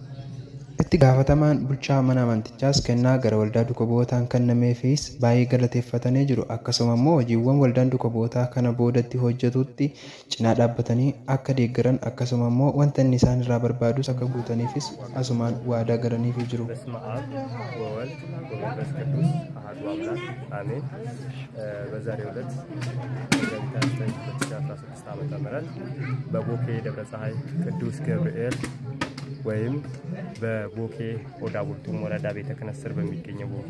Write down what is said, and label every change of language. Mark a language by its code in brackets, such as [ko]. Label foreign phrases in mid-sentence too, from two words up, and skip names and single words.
[om] Itti gaafatamaan bulchaa mana amantichaas kennaa gara waldaa duuka bu'ootaan kennameefis baay'ee galateeffatanii jiru. Akkasuma immoo hojiiwwan waldaan duuka bu'ootaa kana boodatti hojjetutti cinaa dhaabbatanii akka deeggaran akkasuma immoo wanta inni isaan irraa barbaadus akka guutaniifis asumaan waadaa galaniif jiru. [am] በዛሬው ዕለት በ2016 ዓ.ም በቦኬ ደብረ ፀሐይ ቅዱስ ገብርኤል ወይም በቦኬ ኦዳ ቡልቱም ወረዳ ቤተ ክህነት ስር በሚገኘው ቦኬ